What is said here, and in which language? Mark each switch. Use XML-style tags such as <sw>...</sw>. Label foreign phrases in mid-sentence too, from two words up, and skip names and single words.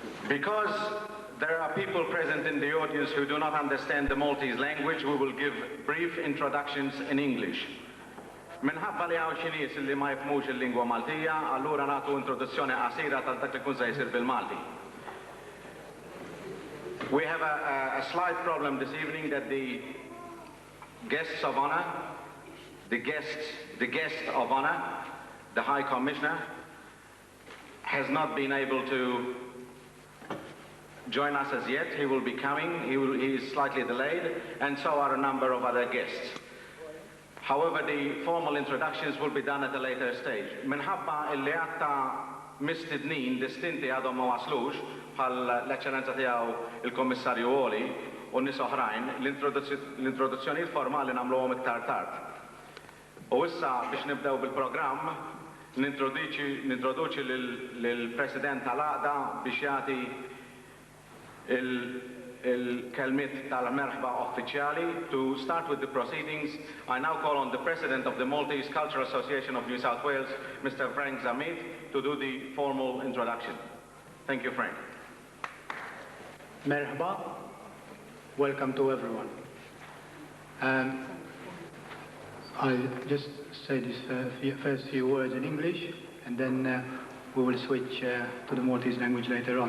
<en>Because there are people present in the audience who do not understand the Maltese language, we will give brief introductions in English.</en> <mt>Minħabba li għaw xinis li ma jifmux il-lingwa Maltija, allura nagħtu introduzzjoni qasira tal dak li kun se jsir bil-Malti.</mt> <en>We have a slight problem this evening that the guests of honor, the guest of honor, the High Commissioner, has not been able to join us as yet. He will be coming. He is slightly delayed, and so are a number of other guests. However, the formal introductions will be done at a later stage.</en> <mt>Minħabba illi għatta mistednin distinti għadhom ma waslux bħal l-Eċċellenza tiegħu il-Kommissarju Oli u nies oħrajn, l-introduzzjonijiet formali nagħmluhom iktar tard. U issa biex nibdew bil-programm nintroduċi lill-President tal-Għaqda biex jagħti il-kelmiet tal-merħba uffiċjali.</mt> <en>To start with the proceedings, I now call on the President of the Maltese Cultural Association of New South Wales, Mr. Frank Zammit, to do the formal introduction. Thank you, Frank. Merhaba. Welcome to everyone. I'll just say these first few words in English, and then we will switch to the Maltese language later on.</en>